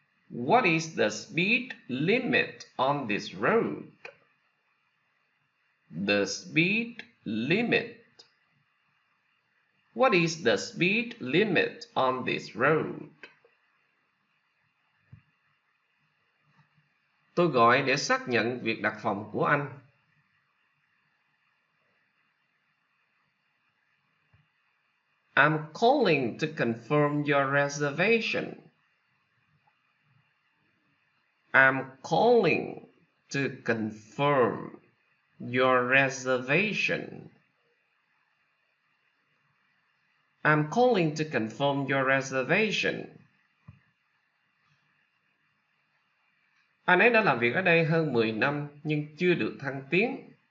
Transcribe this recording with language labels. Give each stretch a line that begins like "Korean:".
English: What is the speed limit on this road? The speed limit. What is the speed limit on this road?
Vietnamese: Tôi gọi để xác nhận việc đặt phòng của anh.
English: I'm calling to confirm your reservation. I'm calling to confirm your reservation. I'm calling to confirm your reservation.
Vietnamese: Anh ấy đã làm việc ở đây hơn 10 năm nhưng chưa được thăng tiến.